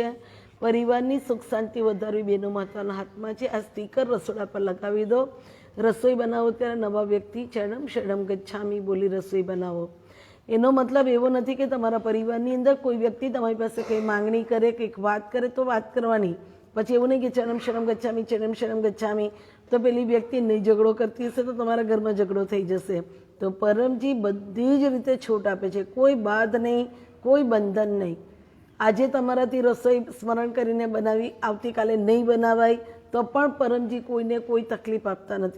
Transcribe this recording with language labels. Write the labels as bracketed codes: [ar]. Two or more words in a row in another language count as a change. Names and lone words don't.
[gu] પરિવારની સુખ શાંતિ વધારવી બેનો માતાના હાથમાં છે. આ સ્ટીકર રસોડા પર લગાવી દો. રસોઈ બનાવો ત્યારે નવા વ્યક્તિ [sa] चरणम शरणम गच्छामि [gu] બોલી રસોઈ બનાવો. એનો મતલબ એવો નથી કે તમારા પરિવારની અંદર કોઈ વ્યક્તિ તમારી પાસે કંઈ માંગણી કરે, કંઈક વાત કરે તો વાત કરવાની, પછી એવું નહીં કે [sa] चरणम शरणम गच्छामि चरणम शरणम गच्छामि, [gu] તો પેલી વ્યક્તિ નહીં ઝઘડો કરતી હશે તો તમારા ઘરમાં ઝઘડો થઈ જશે. તો પરમજી બધી જ રીતે છૂટ આપે છે, કોઈ બાધ નહીં, કોઈ બંધન નહીં. આજે તમારાથી રસોઈ સ્મરણ કરીને બનાવી આવતીકાલે નહીં બનાવાય તો પણ પરમજી કોઈને કોઈ તકલીફ આપતા નથી.